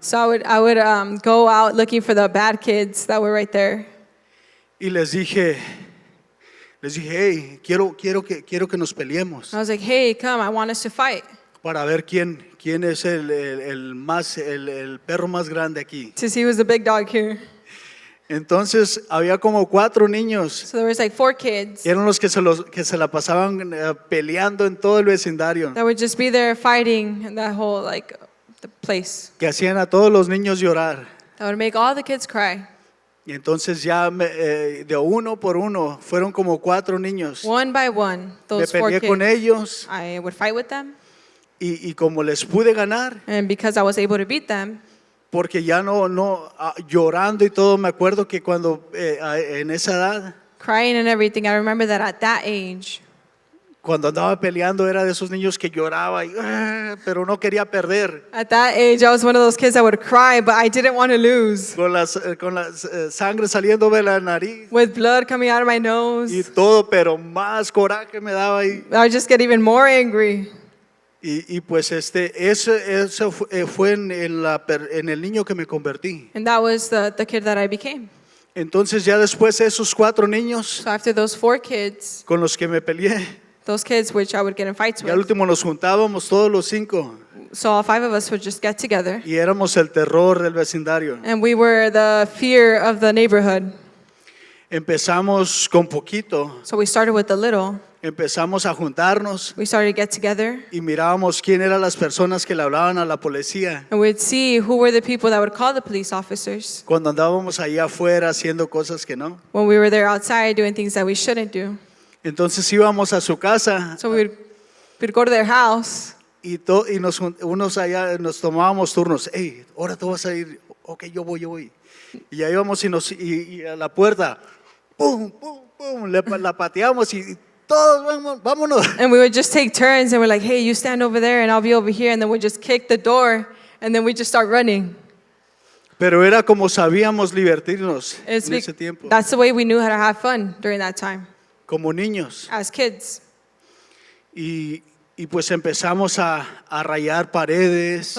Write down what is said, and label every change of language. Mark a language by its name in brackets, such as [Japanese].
[English] So I would go out looking for the bad kids that were right there. [Spanish] Y les dije, hey, quiero que nos peleemos [English] I was like, hey, come, I want us to fight [Spanish] para ver quién es el perro más grande aquí. [English] to see who's the big dog here. [Spanish] Entonces había como 4 niños [English] So there was like 4 kids [Spanish] que eran los que se la pasaban peleando en todo el vecindario, [English] that would just be there fighting in that whole like the place. [Spanish] que hacían a todos los niños llorar. [English] That would make all the kids cry. [Spanish] Y entonces ya de uno por uno fueron como 4 niños. [English] One by one, [Spanish] Me [English] those 4 [Spanish] peleé con [English] kids. [Spanish] ellos [English] I would fight with them, [Spanish] y como les pude ganar, [English] and because I was able to beat them, [Spanish] porque ya llorando y todo, me acuerdo que cuando en esa edad, [English] crying and everything, I remember that at that age, [Spanish] cuando andaba peleando era de esos niños que lloraba pero no quería perder, [English] at that age, I was one of those kids that would cry, but I didn't want to lose. [Spanish] con la sangre saliendo de la nariz [English] With blood coming out of my [Spanish] y [English] nose, [Spanish] todo, pero más coraje me daba y [English] I would just get even more angry. [Spanish] pues eso fue en el niño que me convertí. [English] And that was the kid that I became. [Spanish] Entonces ya después esos 4 niños [English] So after those 4 kids, [Spanish] con los que me peleé, [English] those kids which I would get in fights [Spanish] y al [English] with, [Spanish] último nos juntábamos todos los 5 [English] so all 5 of us would just get together. [Spanish] y éramos el terror del vecindario. [English] And we were the fear of the neighborhood. [Spanish] Empezamos con poquito, [English] So we started with the little. [Spanish] empezamos a juntarnos [English] We started to get together. [Spanish] y mirábamos quién eran las personas que le hablaban a la policía [English] And we'd see who were the people that would call the police officers [Spanish] cuando andábamos ahí afuera haciendo cosas que no. [English] when we were there outside doing things that we shouldn't do. [Spanish] Entonces íbamos a su casa [English] So we'd go to their house. [Spanish] y unos allá nos tomábamos turnos. Hey, ahora tú vas a ir. Ok, yo voy. Y ya íbamos y a la puerta, pum, pum, pum, la pateamos y todos vámonos. [English] And we would just take turns and we're like, hey, you stand over there and I'll be over here. And then we'd just kick the door and then we'd just start running. [Spanish] Pero era como sabíamos divertirnos [English] It's [Spanish] en ese tiempo, [English] that's the way we knew how to have fun during that time [Spanish] como niños. [English] as kids. [Spanish] Y pues empezamos a rayar paredes